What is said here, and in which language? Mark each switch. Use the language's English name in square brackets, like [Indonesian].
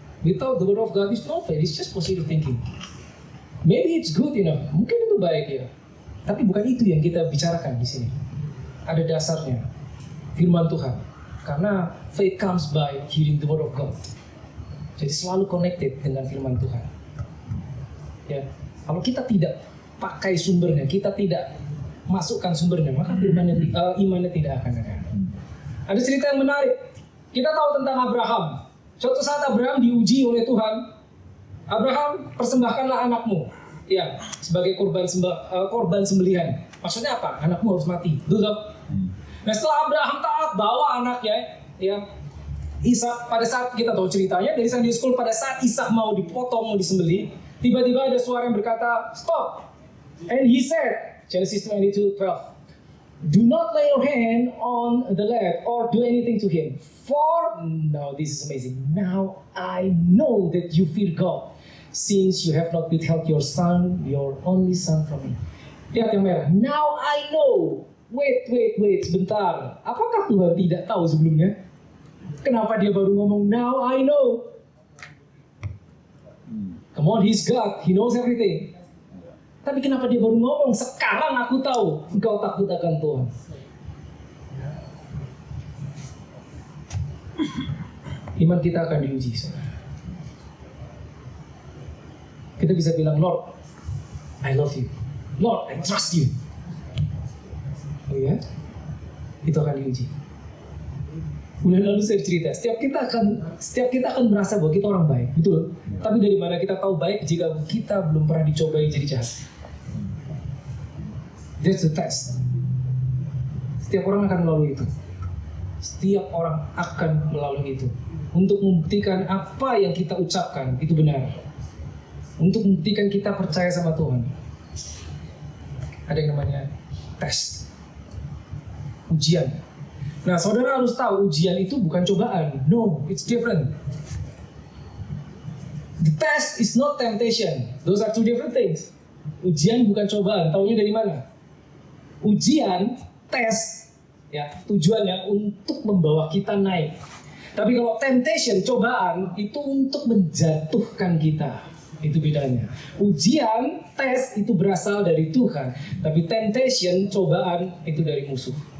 [English] Without the word of God, it's not faith, it's just positive thinking. Maybe it's good enough, [Indonesian] mungkin itu baik ya. Tapi bukan itu yang kita bicarakan di sini. Ada dasarnya, firman Tuhan. Karena faith comes by hearing the word of God. Jadi selalu connected dengan firman Tuhan. Ya, kalau kita tidak pakai sumbernya, kita tidak masukkan sumbernya, maka imannya tidak akan ada. Ada cerita yang menarik. Kita tahu tentang Abraham. Suatu saat Abraham diuji oleh Tuhan. Abraham, persembahkanlah anakmu, ya, sebagai korban sembelihan. Maksudnya apa? Anakmu harus mati. Betul? Nah, setelah Abraham taat, bawa anaknya, ya, Ishak. Pada saat kita tahu ceritanya dari Sunday School, pada saat Ishak mau dipotong, mau disembelih, tiba-tiba ada suara yang berkata, stop. [English] And he said, Genesis 22:12, do not lay your hand on the lad or do anything to him. For, now this is amazing, now I know that you fear God, since you have not withheld your son, your only son from me. [Indonesian] Lihat yang merah, [English] now I know. Wait, [Indonesian] sebentar. Apakah Tuhan tidak tahu sebelumnya? Kenapa dia baru ngomong, [English] now I know? Come on, he's God, he knows everything. [Indonesian] Tapi kenapa dia baru ngomong, sekarang aku tahu engkau takut akan Tuhan. Iman kita akan diuji. Kita bisa bilang, [English] Lord, I love you. Lord, I trust you. Oh ya? [Indonesian] Itu akan diuji. Bulan lalu saya cerita, setiap kita akan merasa bahwa kita orang baik, betul. Tapi dari mana kita tahu baik jika kita belum pernah dicobai jadi jahat? [English] That's the test. [Indonesian] Setiap orang akan melalui itu. Setiap orang akan melalui itu. Untuk membuktikan apa yang kita ucapkan itu benar. Untuk membuktikan kita percaya sama Tuhan. ada yang namanya tes, ujian. Nah, saudara harus tahu ujian itu bukan cobaan. [English] No, it's different. The test is not temptation. Those are two different things. [Indonesian] Ujian bukan cobaan. Taunya dari mana? Ujian, tes, ya tujuannya untuk membawa kita naik. Tapi kalau temptation, cobaan, itu untuk menjatuhkan kita. Itu bedanya. Ujian, tes itu berasal dari Tuhan. Tapi temptation, cobaan, itu dari musuh.